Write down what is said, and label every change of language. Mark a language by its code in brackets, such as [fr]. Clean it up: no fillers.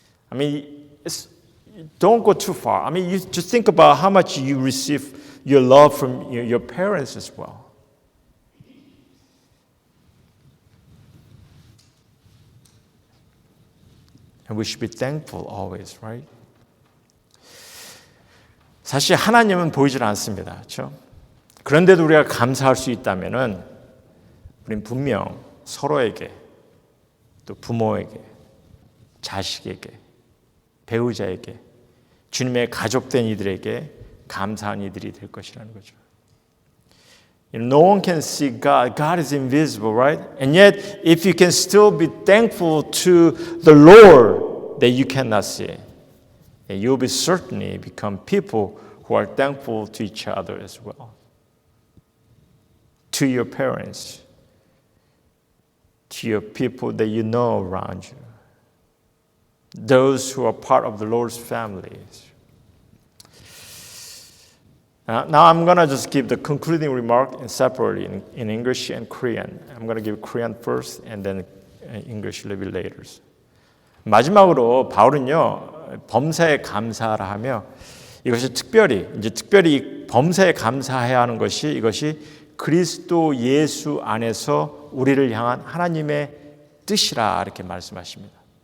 [en] I mean, don't go too far. I mean, you just think about how much you receive your love from your parents as well. And we should be thankful always, right? [ko] 사실 하나님은 보이질 않습니다. 그렇죠? 그런데도 우리가 감사할 수 있다면은 우린 분명 서로에게 또 부모에게 자식에게 배우자에게 주님의 가족된 이들에게 감사한 이들이 될 것이라는 거죠. [en] No one can see God. God is invisible, right? And yet, if you can still be thankful to the Lord that you cannot see, you'll be certainly become people who are thankful to each other as well. To your parents, to your people that you know around you. those who are part of the Lord's family. Now I'm going to just give the concluding remark separately in English and Korean. I'm going to give Korean first and then English a little bit later. [ko] 마지막으로 바울은요, 범사에 감사하라 하며 이것이 특별히 범사에 감사해야 하는 것이 이것이 그리스도 예수 안에서 우리를 향한 하나님의 뜻이라 이렇게 말씀하십니다.